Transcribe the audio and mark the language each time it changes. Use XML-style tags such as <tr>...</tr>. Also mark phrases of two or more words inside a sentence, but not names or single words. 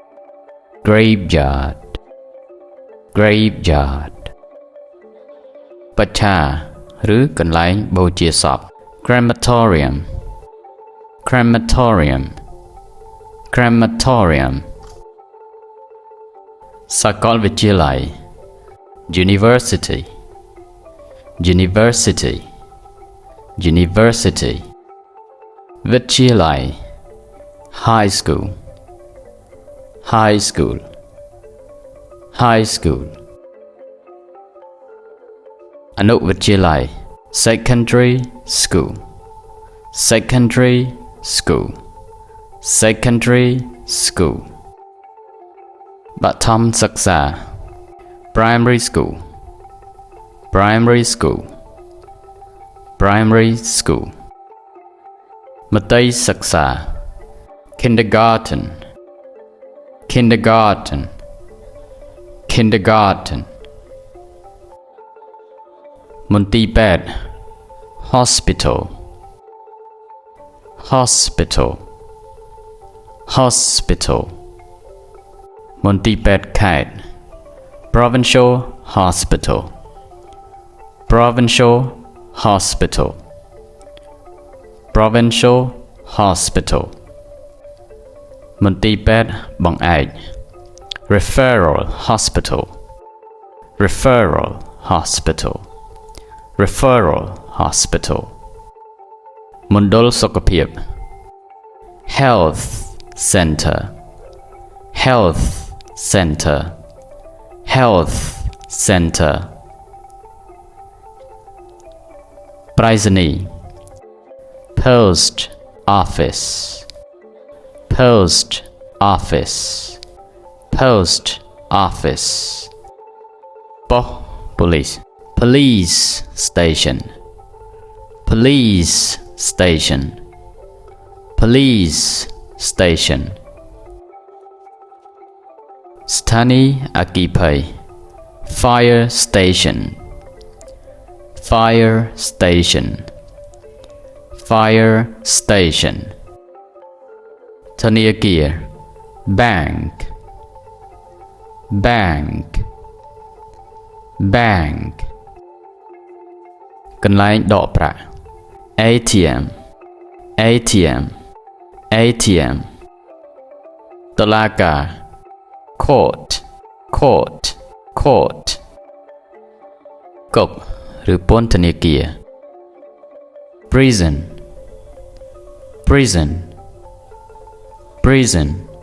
<en>Graveyard Graveyard</en> <km>បច្ឆាឬកន្លែងបូជាសព</km> <en>crematorium crematorium crematorium សាកលវិទ្យាល័យ university university university វិទ្យាល័យ high school high school high school អនុវិទ្យាល័យ secondary school secondary school secondary school</en> <km>បឋមសិក្សា</km> <en>primary school primary school primary school</en> <km>មត្តេយ្យសិក្សា</km> <en>kindergarten kindergarten kindergarten</en> <km>មន្ទីរពេទ្យ</km> <en>hospital hospital hospital មន្ទីរ</en> <km>ពេទ្យខេត្ត</km> <en>provincial hospital provincial hospital provincial hospital</en> <km>មន្ទីរពេទ្យបង្អែក</km> <en>referral hospital referral hospital referral hospital</en> <km>មណ្ឌលសុខភាព</km> <en>health center health center health center ไปรษณีย์ post office post office post office ប៉ុស្តិ៍ police police station police station police station</en> <km>ស្ថានីយ៍អគ្គីភ័យ</km> <en>fire station fire station fire station ធនាគារ bank bank bank</en> <km>កន្លែងដកប្រាក់</km> <en>ATM ATM ATM តុលាការ court court court</en> <km>គុកឬពន្ធនាគារ</km> <en>prison prison prison</en>